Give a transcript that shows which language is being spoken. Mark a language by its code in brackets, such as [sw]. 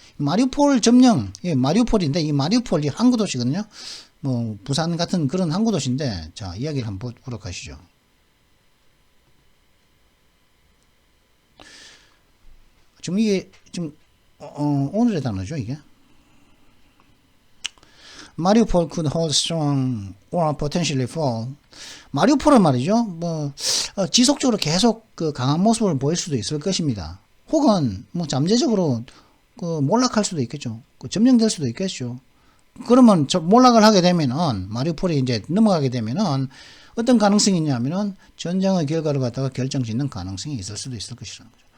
[ko] 마리우폴 점령 마리우폴인데 이 마리우폴이 항구 도시거든요. 뭐 부산 같은 그런 항구 도시인데 자 이야기를 한번 보도록 하시죠. 지금 이게 지금 오늘의 단어죠 이게. [en] 마리우폴 could hold strong or potentially fall. [ko] 마리우폴은 말이죠. 뭐 지속적으로 계속 그 강한 모습을 보일 수도 있을 것입니다. 혹은 뭐 잠재적으로 그 몰락할 수도 있겠죠. 그 점령될 수도 있겠죠. 그러면 몰락을 하게 되면은 마리우폴이 이제 넘어가게 되면은 어떤 가능성이 있냐면은 전쟁의 결과를 갖다가 결정짓는 가능성이 있을 수도 있을 것이라는 거죠.